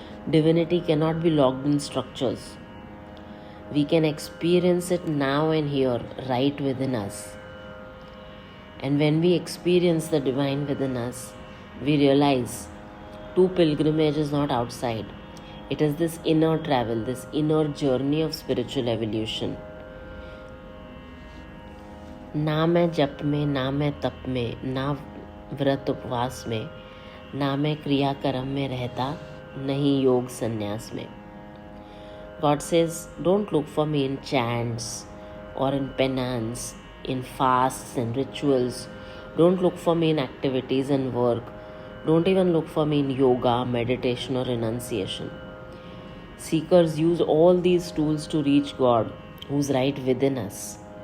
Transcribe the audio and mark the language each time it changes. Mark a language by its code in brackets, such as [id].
[en] Divinity cannot be locked in structures. We can experience it now and here, right within us. And when we experience the divine within us, we realize true pilgrimage is not outside. It is this inner travel, this inner journey of spiritual evolution. [hi] ना मैं जप में, ना मैं तप में, ना व्रत उपवास में, ना मैं क्रिया कर्म में रहता, नहीं योग संन्यास में. [en] God says, don't look for me in chants or in penance, in fasts and rituals. Don't look for me in activities and work. Don't even look for me in yoga, meditation or renunciation. Seekers use all these tools to reach God, who's right within us.